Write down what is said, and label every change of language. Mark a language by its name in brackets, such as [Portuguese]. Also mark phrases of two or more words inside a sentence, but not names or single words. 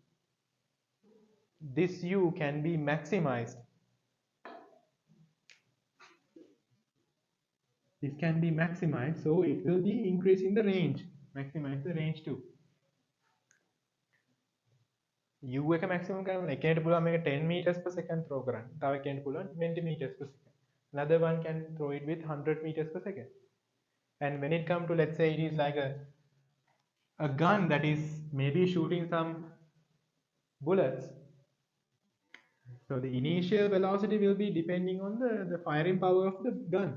[English] This U can be maximized. This can be maximized, so it will be increasing the range. Maximize the range too. U එක maximum කරන්න [Sinhala] එකේට පුළුවන් මේක [English] 10 meters per second throw කරන්න. [Sinhala] තව එකේට පුළුවන් 20 [English] meters per second. Another one can throw it with 100 meters per second. And when it comes to, let's say, it is like a gun that is maybe shooting some bullets. So the initial velocity will be depending on the firing power of the gun.